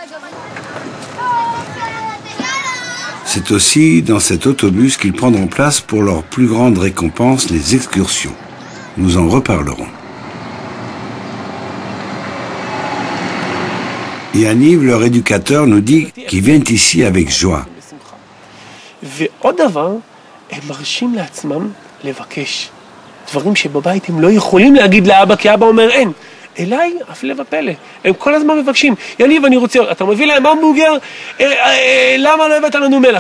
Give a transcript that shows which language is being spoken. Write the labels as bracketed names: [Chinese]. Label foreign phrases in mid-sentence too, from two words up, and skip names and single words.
[French] C'est aussi dans cet autobus qu'ils prendront place pour leur plus grande récompense, les excursions. Nous en reparlerons. Yaniv, leur éducateur, nous dit qu'ils viennent ici avec joie. [Hebrew] ועוד דבר, הם מרשים לעצמם לבקש. דברים שבבית הם לא יכולים להגיד לאבא, כי אבא אומר אין. אליי, הפלא ופלא. הם כל הזמן מבקשים. יניב, אני רוצה, אתה מביא להם המבורגר, למה לא הבאת לנו מלח?